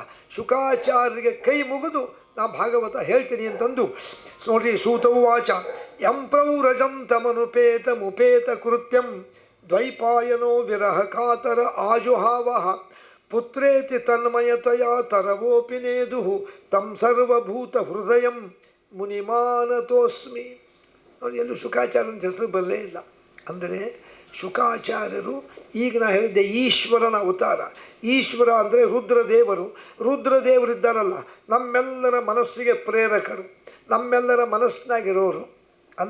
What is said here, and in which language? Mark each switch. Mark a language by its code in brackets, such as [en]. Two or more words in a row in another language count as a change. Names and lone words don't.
[kn] ಶುಕಾಚಾರ್ಯರಿಗೆ ಕೈ ಮುಗಿದು ನಾ ಭಾಗವತ ಹೇಳ್ತೀನಿ ಅಂತಂದು ನೋಡ್ರಿ. [sa] ಸೂತವು ವಾಚ ಯಂ ಪ್ರೌರಜಂ ತಮನುಪೇತ ಮುಪೇತ ಕೃತ್ಯಂ ದ್ವೈಪಾಯನೋ ವಿರಹ ಕಾತರ ಆಜುಹಾವ ಪುತ್ರೇತಿ ತನ್ಮಯತಯ ತರವೋಪಿ ನೇದು ತಂ ಸರ್ವಭೂತ ಹೃದಯಂ ಮುನಿಮಾನತೋಸ್ಮಿ. [kn] ನೋಡಿ, ಎಲ್ಲೂ ಶುಕಾಚಾರ್ಯನ ಹೆಸರು ಬರಲೇ ಇಲ್ಲ. ಅಂದರೆ ಶುಕಾಚಾರ್ಯರು ಈಗ ನಾ ಹೇಳಿದ್ದೆ ಈಶ್ವರನ ಅವತಾರ. ಈಶ್ವರ ಅಂದರೆ ರುದ್ರದೇವರು. ರುದ್ರದೇವರಿದ್ದಾರಲ್ಲ, ನಮ್ಮೆಲ್ಲರ ಮನಸ್ಸಿಗೆ ಪ್ರೇರಕರು, ನಮ್ಮೆಲ್ಲರ ಮನಸ್ಸಿನಾಗಿರೋರು ಅಲ್ಲ.